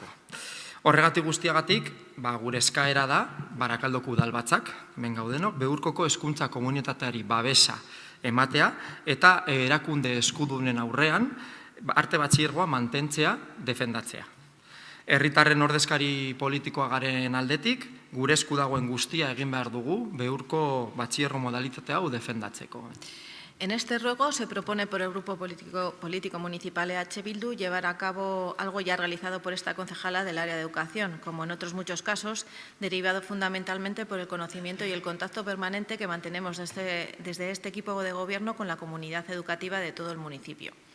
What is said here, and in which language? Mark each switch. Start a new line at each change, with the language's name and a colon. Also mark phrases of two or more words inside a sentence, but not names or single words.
Basque: Horregatik guztiagatik, gure eskaera da, Barakaldoko udalbatzak, hemen gaudenok, Beurkoko hezkuntza komunitateari babesa ematea, eta erakunde eskudunen aurrean, arte batxilergoa mantentzea, defendatzea. Herritarren ordezkari politikoa garen aldetik, gure esku dagoen guztia egin behar dugu, Beurko batxilergo modalitate hau defendatzeko.
Spanish: En este ruego se propone por el Grupo Político Municipal EH Bildu llevar a cabo algo ya realizado por esta concejala del área de educación, como en otros muchos casos, derivado fundamentalmente por el conocimiento y el contacto permanente que mantenemos desde este equipo de gobierno con la comunidad educativa de todo el municipio.